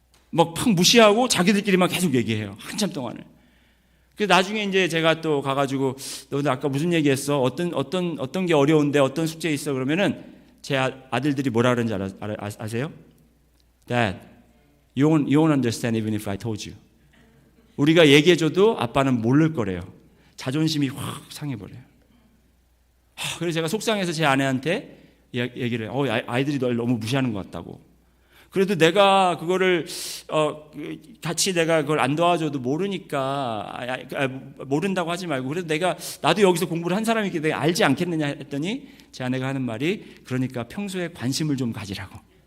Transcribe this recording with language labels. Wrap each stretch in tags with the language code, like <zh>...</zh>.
<ko>막 팍 무시하고 자기들끼리만 계속 얘기해요. 한참 동안을. 그래서 나중에 이제 제가 또 가가지고 너는 아까 무슨 얘기했어? 어떤 게 어려운데 어떤 숙제 있어? 그러면은 제 아들들이 뭐라 그러는지 아세요? Dad,</ko> <en>You won't understand even if I told you.</en> <ko>우리가 얘기해줘도 아빠는 모를 거래요. 자존심이 확 상해버려요. 그래서 제가 속상해서 제 아내한테 얘기를 해요. 아이들이 널 너무 무시하는 것 같다고. 그래도 내가 그거를 같이 내가 그걸 안 도와줘도 모르니까 모른다고 하지 말고 그래도 나도 여기서 공부를 한 사람이기 때문에 알지 않겠느냐 했더니 제 아내가 하는 말이 그러니까 평소에 관심을 좀 가지라고.</ko>